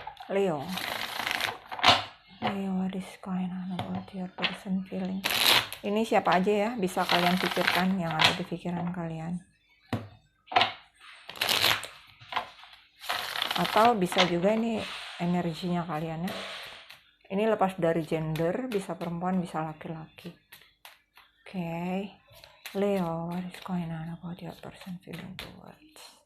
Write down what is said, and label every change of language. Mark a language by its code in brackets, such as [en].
[en] Leo, what is going on about your person feeling? [id] Ini siapa aja ya, bisa kalian pikirkan yang ada di pikiran kalian. Atau bisa juga ini energinya kalian ya. Ini lepas dari gender, bisa perempuan, bisa laki-laki. Oke. [en] Leo, what is going on about your person feeling towards?